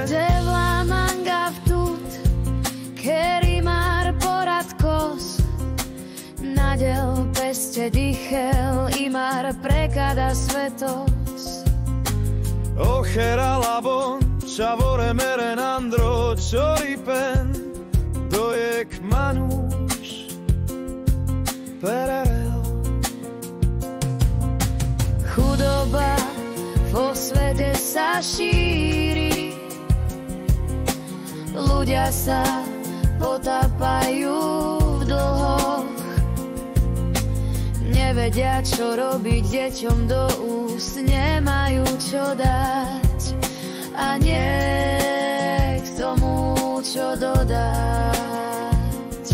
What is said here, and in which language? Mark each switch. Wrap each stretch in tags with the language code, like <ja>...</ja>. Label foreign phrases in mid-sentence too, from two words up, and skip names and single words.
<rom>Devla manga vtut, keri mar poradkos, nadel peste dichel, imar prekada svetos. Ochera labon, čavore meren andro, čoripen, dojek manuš, perel.</rom> <sk>Chudoba vo svete sa šíri, ľudia sa potápajú v dlhoch. Nevedia, čo robiť deťom do úst, nemajú čo dať a nie k tomu, čo dodať.</sk>